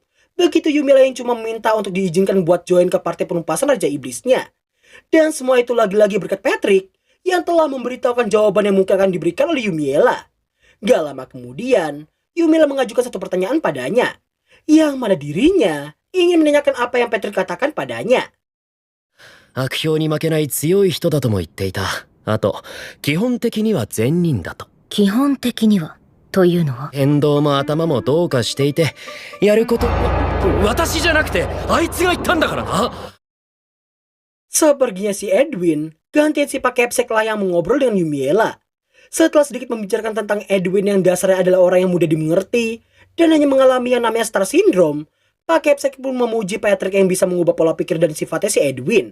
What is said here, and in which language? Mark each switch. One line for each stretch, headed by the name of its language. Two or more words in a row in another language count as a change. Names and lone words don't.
Indonesian: Begitu Yumiela yang cuma meminta untuk diizinkan buat join ke partai penumpasan Raja Iblisnya. Dan semua itu lagi-lagi berkat Patrick yang telah memberitahukan jawaban yang mungkin akan diberikan oleh Yumiela. Gak lama kemudian, Yumiela mengajukan satu pertanyaan padanya, yang mana dirinya ingin menanyakan apa yang Patrick katakan padanya.
Japanese: 悪評に負けない強い人だとも言っていた。あと、基本的には善人だと。基本的にはというのは変動も頭もどうかしていて、やること。私じゃなくて、あいつが言ったんだからな。
Indonesian: Sepertinya si Edwin, gantian si Pakepsek lah yang mengobrol dengan Yumiela. Setelah sedikit membicarakan tentang Edwin yang dasarnya adalah orang yang mudah dimengerti dan hanya mengalami yang namanya
English: Star Syndrome,
Indonesian: Pakepsek pun memuji Patrick yang bisa mengubah pola pikir dan sifatnya si Edwin.